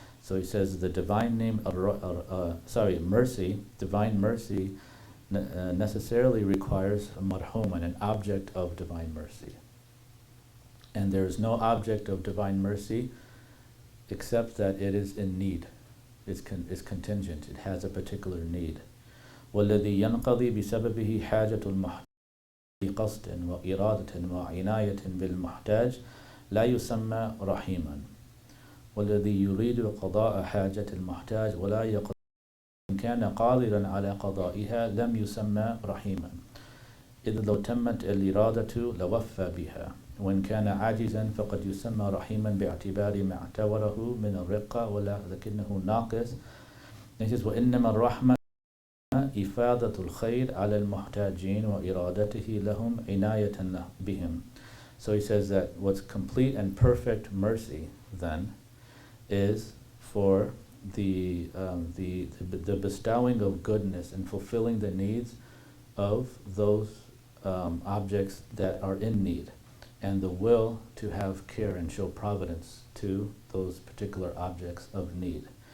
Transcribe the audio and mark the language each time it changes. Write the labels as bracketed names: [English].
[English] So he says the divine name, mercy, divine mercy necessarily requires a marhuman, an object of divine mercy. And there is no object of divine mercy except that it is in need, is contingent, it has a particular need. [Arabic] وَالَّذِي يَنْقَضِي بِسَبَبِهِ حَاجَةُ الْمُحْتَاجِ بِقَصْدٍ وَإِرَادَةٍ وَعِنَايَةٍ بِالْمُحْتَاجِ لَا يُسَمَّى رَحِيمًا وَالَّذِي يُرِيدُ قَضَاءَ حَاجَةِ الْمُحْتَاج وَلَا يَقْدِرُ إن كان قادرا على قضائها لم يسمى رحيما إذ لو تمت الإرادة لوفى بها وإن كان عاجزا فقد يسمى رحيما باعتبار ما اعتبره من الرقة ولكنه ناقص. [English] He says [Arabic] وإنما الرحمة إفادة الخير على المحتاجين وإرادته لهم عناية بهم. [English] So he says that what's complete and perfect mercy then is for the bestowing of goodness and fulfilling the needs of those objects that are in need, and the will to have care and show providence to those particular objects of need.